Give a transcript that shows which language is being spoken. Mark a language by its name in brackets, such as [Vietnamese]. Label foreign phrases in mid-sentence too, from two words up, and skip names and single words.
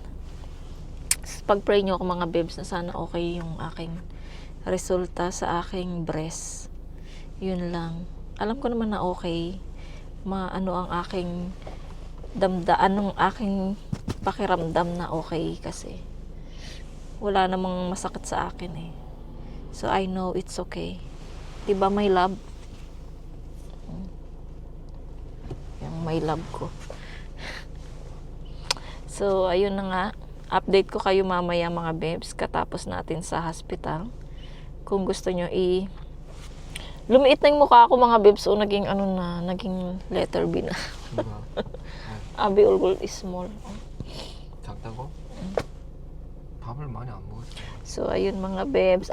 [Filipino] Pag-pray nyo ako mga bebs na sana okay yung aking resulta sa aking breast. Yun lang. Alam ko naman na okay. Ano ang aking anong aking pakiramdam na okay kasi wala namang masakit sa akin eh. [English] So, I know it's okay. Diba, my love? [Filipino] Yung [English] my love [Filipino] ko. So, ayun na nga. Update ko kayo mamaya mga bebs katapos natin sa hospital. Kung gusto nyo lumiit na yung mukha ko mga bebs. O naging naging letter B na. [Korean] 아빠 얼굴 [English] is small. [Korean] 작다고? 밥을 많이 안 먹었어. [Filipino] So, ayun mga bebs.